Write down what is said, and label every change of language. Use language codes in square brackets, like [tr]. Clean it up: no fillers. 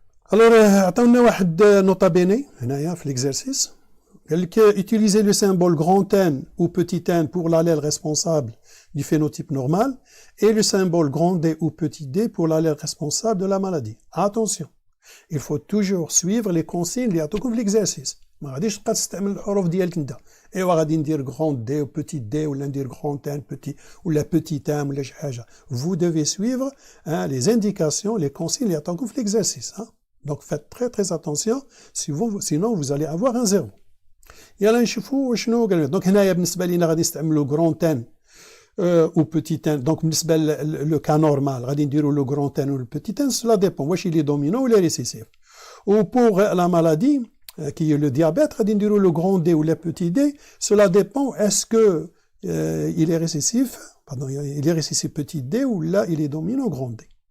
[fr] Alors, attendez, nota bene, l'exercice. Utilisez le symbole grand N ou petit n pour l'allèle responsable du phénotype normal et le symbole grand D ou petit d pour l'allèle responsable de la maladie. Attention, il faut toujours suivre les consignes [ar] اللي يعطوكم في [fr] l'exercice. [ar] ما غاديش تبقى تستعمل الحروف ديالك انت. ايوا غادي ندير [fr] grand D ou petit d [ar] ولا ندير grand N petit ولا petit m ولا شي حاجه. [fr] Vous devez suivre les indications, les consignes [ar] اللي يعطوكم في [fr] l'exercice. Donc faites très très attention, sinon vous allez avoir un 0. [ar] يلا نشوفوا شنو قال. دونك هنايا بالنسبه لينا غادي نستعملوا [fr] grand N ou petit n. Donc [ar] بالنسبه [fr] le cas normal [ar] غادي نديروا [fr] le grand N ou le petit n, cela dépend [ar] واش [fr] il est dominant ou il est récessif. Ou pour la maladie qui est le diabète [ar] غادي نديروا [fr] le grand D ou le petit d, cela dépend est-ce que il est récessif, pardon, il est récessif petit d ou là il est dominant grand D.